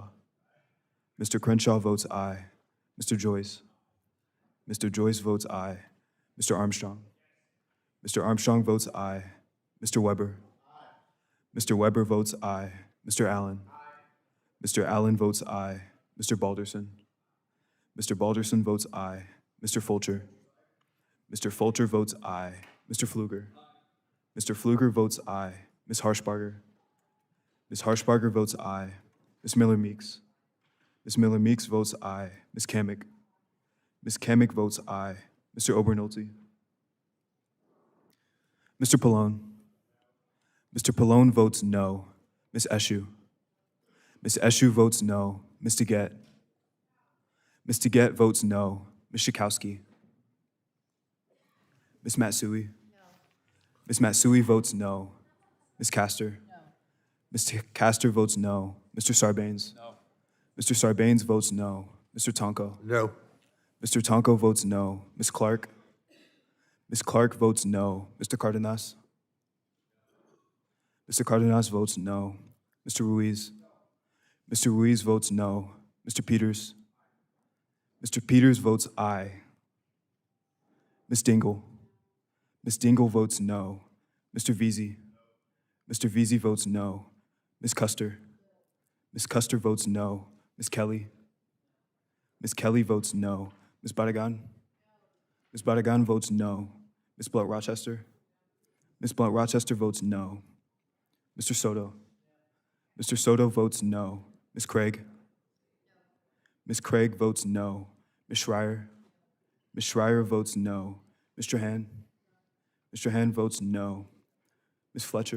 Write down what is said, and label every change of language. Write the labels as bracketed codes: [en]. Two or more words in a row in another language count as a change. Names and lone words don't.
[en] Mr. Crenshaw votes aye. Mr. Joyce. Mr. Joyce votes aye. Mr. Armstrong. Mr. Armstrong votes aye. Mr. Weber. Mr. Weber votes aye. Mr. Allen. Mr. Allen votes aye. Mr. Balderson. Mr. Balderson votes aye. Mr. Fulcher. Mr. Fulcher votes aye. Mr. Pfluger. Mr. Pfluger votes aye. Ms. Harshbarger. Ms. Harshbarger votes aye. Ms. Miller-Meeks. Ms. Miller-Meeks votes aye. Ms. Kamick. Ms. Kamick votes aye. Mr. Obernolte. Mr. Pallone. Mr. Pallone votes no. Ms. Eshoo. Ms. Eshoo votes no. Ms. DeGette. Ms. DeGette votes no. Ms. Schakowsky. Ms. Matsui. No. Ms. Matsui votes no. Ms. Castor. No. Ms. Castor votes no. Mr. Sarbanes. No. Mr. Sarbanes votes no. Mr. Tonko. No. Mr. Tonko votes no. Ms. Clark. Ms. Clark votes no. Mr. Cardenas. Mr. Cardenas votes no. Mr. Ruiz. Mr. Ruiz votes no. Mr. Peters. Mr. Peters votes aye. Ms. Dingle. Ms. Dingle votes no. Mr. Veazey. Mr. Veazey votes no. Ms. Custer. Ms. Custer votes no. Ms. Kelly. Ms. Kelly votes no. Ms. Barragan. Ms. Barragan votes no. Ms. Blunt-Rochester. Ms. Blunt-Rochester votes no. Mr. Soto. Mr. Soto votes no. Ms. Craig. Ms. Craig votes no. Ms. Schreier. Ms. Schreier votes no. Mr. Han. Mr. Han votes no. Ms. Fletcher.